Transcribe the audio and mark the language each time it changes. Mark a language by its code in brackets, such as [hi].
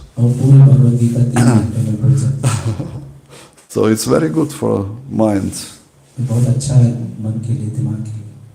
[hi] और पूरी भगवद गीता 3 घंटे में पढ़ सकते हैं. [en] So it's very good for mind. [hi] बहुत अच्छा है मन के लिए, दिमाग के लिए.